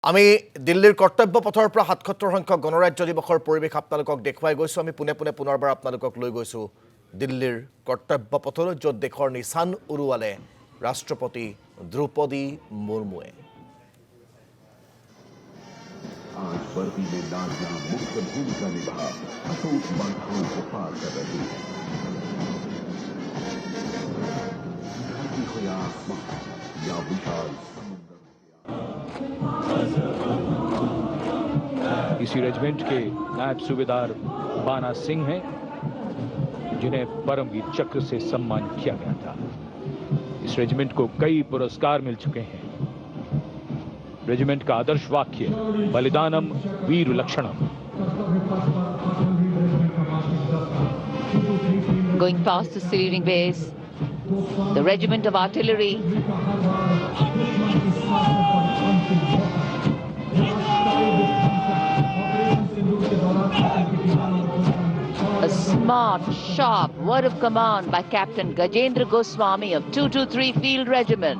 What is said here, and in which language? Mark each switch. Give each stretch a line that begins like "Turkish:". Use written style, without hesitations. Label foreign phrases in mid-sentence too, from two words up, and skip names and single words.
Assamese: আমি দিল্লীৰ কৰ্তব্য পথৰ পৰা ৭৭ সংখ্যক গণৰাজ্য দিৱসৰ পৰিৱেশ আপোনালোকক দেখুৱাই গৈছো। আমি পুনৰবাৰ আপোনালোকক লৈ গৈছো দিল্লীৰ কৰ্তব্য পথলৈ, য'ত দেশৰ নিশান উৰুৱালে ৰাষ্ট্ৰপতি দ্ৰৌপদী মুৰ্মুৱে।
Hindi: आज वर्दी में नारियां मुख्य भूमिका निभा अटूट बाधाओं को पार कर रही है। धरती हो या आसमान या विशाल इसी रेजिमेंट के नायब सूबेदार बाना सिंह हैं, जिन्हें परमवीर चक्र से सम्मान किया गया था। इस रेजिमेंट को कई पुरस्कार मिल चुके हैं। रेजिमेंट का आदर्श वाक्य
Sanskrit: बलिदानम वीर लक्षणम।
English: Going past the saluting base, the regiment of artillery. A smart, sharp word of command by Captain Gajendra Goswami of 223 Field Regiment.